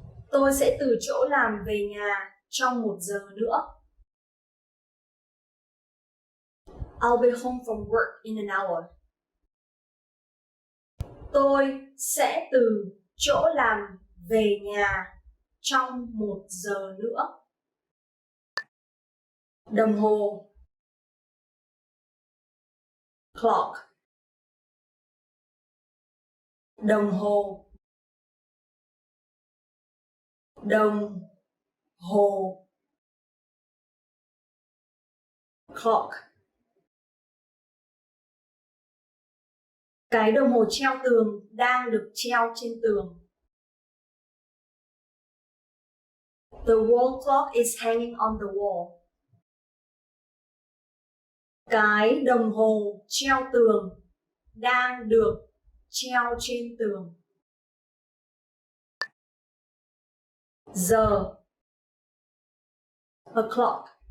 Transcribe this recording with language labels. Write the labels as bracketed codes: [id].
[vi] Tôi sẽ từ chỗ làm về nhà trong 1 giờ nữa. [en] I'll be home from work in an hour. [vi] Tôi sẽ từ chỗ làm về nhà trong 1 giờ nữa. Đồng hồ. [en] Clock. [vi] Đồng hồ. Đồng hồ. [en] Clock. [vi] Cái đồng hồ treo tường đang được treo trên tường. [en] The wall clock is hanging on the wall. [vi] Cái đồng hồ treo tường đang được treo trên tường. Giờ. O'clock.